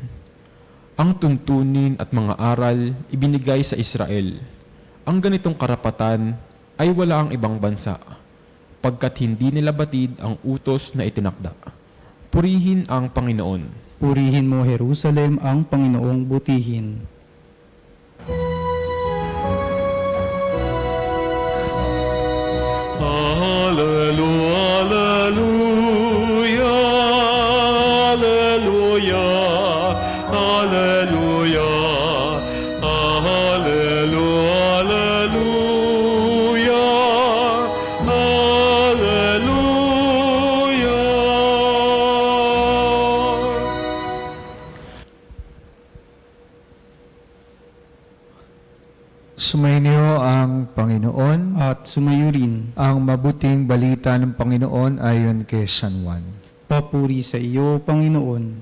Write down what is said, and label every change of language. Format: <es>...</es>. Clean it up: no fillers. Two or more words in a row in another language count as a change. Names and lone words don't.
<tl>Ang tuntunin at mga aral ibinigay sa Israel. Ang ganitong karapatan ay wala ang ibang bansa, pagkat hindi nila batid ang utos na itinakda. Purihin ang Panginoon. Purihin mo, Jerusalem, ang Panginoong butihin.</tl> <la>Alleluia, alleluia, alleluia, alleluia, alleluia, alleluia.</la> <tl>Sumainyo ang Panginoon. At sumayo rin. Ang mabuting balita ng Panginoon ayon kay San Juan. Papuri sa iyo, Panginoon.</tl>